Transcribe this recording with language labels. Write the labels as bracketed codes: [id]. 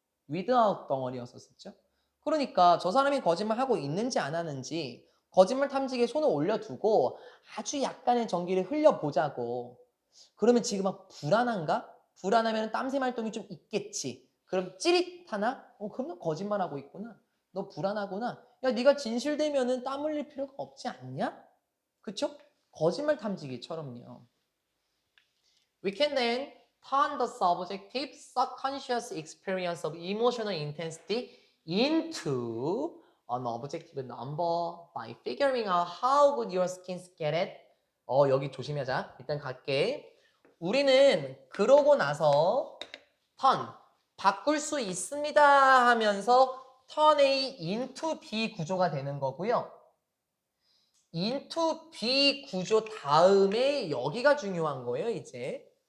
[ko] without 덩어리였었죠. 그러니까 저 사람이 거짓말하고 있는지 안 하는지 거짓말 탐지기에 손을 올려두고 아주 약간의 전기를 흘려보자고. 그러면 지금 막 불안한가? 불안하면 땀샘 활동이 좀 있겠지. 그럼 찌릿하나? 그럼 너 거짓말하고 있구나. 너 불안하구나. 야, 네가 진실되면은 땀 흘릴 필요가 없지 않냐? 그쵸? 거짓말 탐지기처럼요. [en] We can then turn the subjective subconscious experience of emotional intensity into an objective number by figuring out how good your skins get it. [ko] 여기 조심하자. 일단 갈게. 우리는 그러고 나서 turn, 바꿀 수 있습니다 하면서 [en] turn A into B [ko] 구조가 되는 거고요. into B 구조 다음에 여기가 중요한 거예요, 이제.